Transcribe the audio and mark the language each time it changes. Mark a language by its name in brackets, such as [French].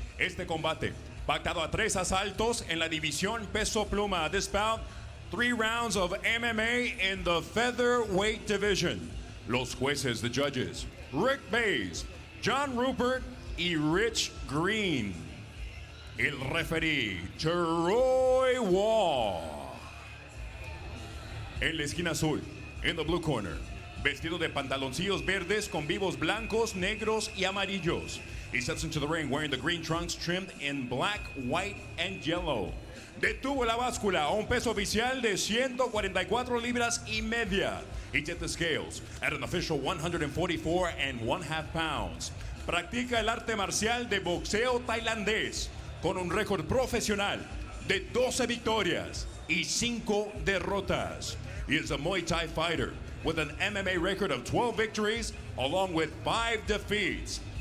[Spanish] Este combate, pactado a 3 asaltos en la división peso pluma. [English] This bout, 3 rounds of MMA in the featherweight division. [Spanish] Los jueces, [English] the judges, [Spanish] Rick Bays, John Rupert y Rich Green. El referee, Troy Wall. En la esquina azul, [English] in the blue corner, [Spanish] vestido de pantaloncillos verdes con vivos blancos, negros y amarillos. [English] He steps into the ring wearing the green trunks trimmed in black, white, and yellow. [Spanish] Detuvo la báscula a un peso oficial de 144 libras y media. [English] He set the scales at an official 144 1/2 pounds. [Spanish] Practica el arte marcial de boxeo tailandés con un récord profesional de 12 victorias y 5 derrotas. [English] He is a Muay Thai fighter with an MMA record of 12 victories along with 5 defeats.